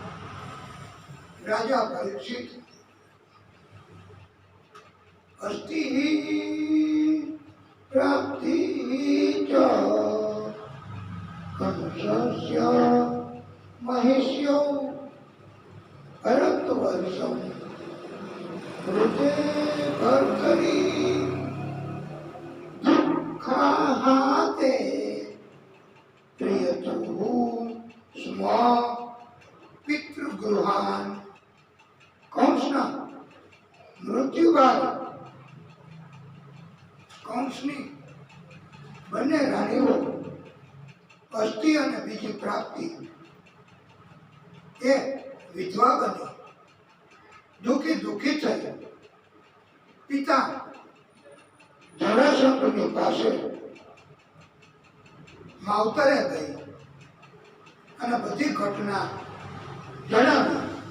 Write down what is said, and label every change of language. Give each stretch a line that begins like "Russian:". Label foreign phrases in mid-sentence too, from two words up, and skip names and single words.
Sanskrit: રાજા પરીક્ષિત, અસ્તિ પ્રાપ્તિ ચ કંસસ્ય મહિષ્યો ભરતવર્ષમ ऋते भर्तरी दुःखाहाते प्रियतुः स्म પિતૃગૃહાન.
Gujarati: કંસના મૃત્યુ બાદ કંસની બંને રાણીઓ અસ્થિ અને બીજી પ્રાપ્તિ એ વિધવા બની દુઃખી થઈ પિતા જરાસંધની પાસે માવતરે ગઈ અને બધી ઘટના જણાવી.